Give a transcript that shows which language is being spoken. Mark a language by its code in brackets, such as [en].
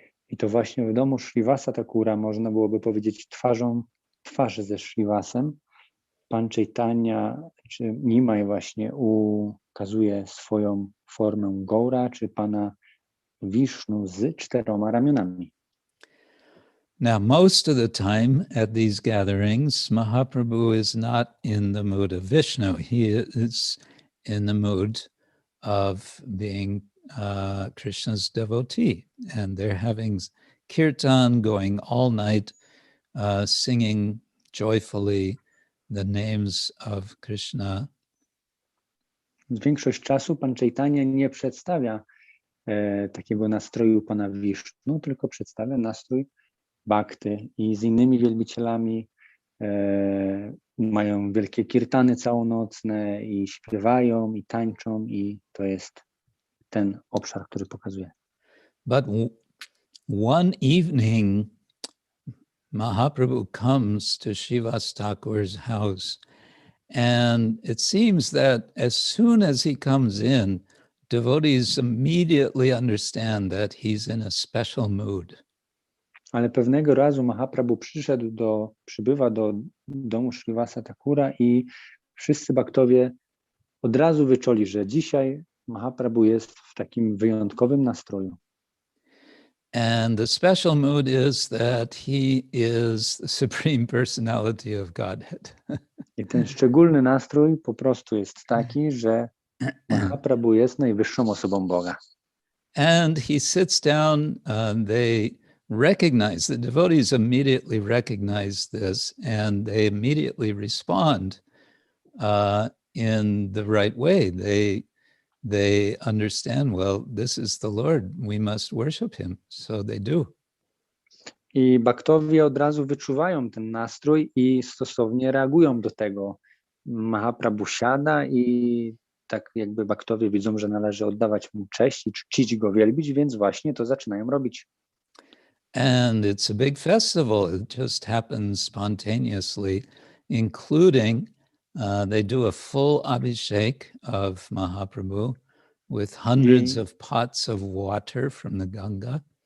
[pl] I to właśnie w domu Srivasa Thakura można byłoby powiedzieć twarzą w twarz ze Srivasem. Pan Chaitanya, czy Nimai właśnie ukazuje swoją formę Gaura, czy Pana Vishnu z 4 ramionami. [en] Now, most of the time at these gatherings, Mahaprabhu is not in the mood of Vishnu. He is in the mood of being Krishna's devotee. And they're having kirtan going all night, singing joyfully the names of Krishna. [pl] Większość czasu Pan Chaitanya nie przedstawia takiego nastroju Pana Vishnu, tylko przedstawia nastrój bhakty i z innymi wielbicielami mają wielkie kirtany całonocne i śpiewają i tańczą i to jest ten obszar, który pokazuje. [en] But one evening, Mahaprabhu comes to Srivas Thakur's house, and it seems that as soon as he comes in, devotees immediately understand that he's in a special mood. [pl] Ale pewnego razu Mahaprabhu przybywa do domu Srivasa Thakura i wszyscy bhaktowie od razu wyczuli, że dzisiaj Mahaprabhu jest w takim wyjątkowym nastroju. [en] And the special mood is that he is the Supreme Personality of Godhead. [pl] I ten szczególny nastrój po prostu jest taki, że Mahaprabhu jest najwyższą osobą Boga. [en] And he sits down, they recognize, the devotees immediately recognize this, and they immediately respond in the right way. They understand, well, this is the Lord, we must worship him. So they do. [pl] I bhaktowie od razu wyczuwają ten nastrój i stosownie reagują do tego. Mahaprabhu siada i tak jakby baktowie widzą, że należy oddawać mu cześć i czcić go, wielbić, więc właśnie to zaczynają robić. [en] And it's a big festival. It just happens spontaneously, including they do a full abhishek of Mahaprabhu with hundreds [pl] I [en] of pots of water from the Ganga.